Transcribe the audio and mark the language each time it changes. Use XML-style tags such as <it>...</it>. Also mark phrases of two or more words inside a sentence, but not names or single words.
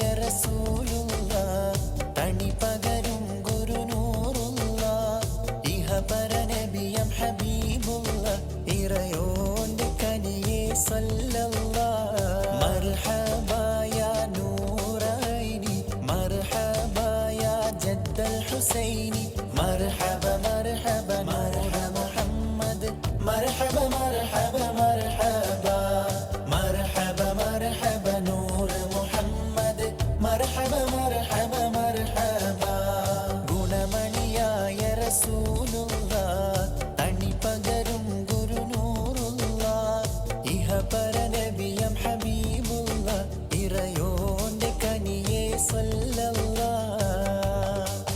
<ml>റസൂലുള്ളാഹ് തണി പകരും ഗുരുനൂറുല്ലാഹ് ഇഹ പരനബിയം ഹബീബുല്ലാഹ് ഇറയോന്റെ കനിയെ സ്വല്ലല്ലാഹ്</ml> <ar>مرحبا يا نورين مرحبا يا جد الحسين مرحبا مرحبا مرحبا مرحبا مرحبا مرحبا مرحبا نور محمد مرحبا مرحبا مرحبا</ar> <ml>ഗുണമണിയായ റസൂലുള്ളാഹ് തണി പകരും ഗുരുനൂറുള്ളാഹ് ഇഹ പരനബിയം ഹബീബുല്ലാഹ് ഇറയോന്റെ കനിയെ സ്വല്ലല്ലാഹ്</ml>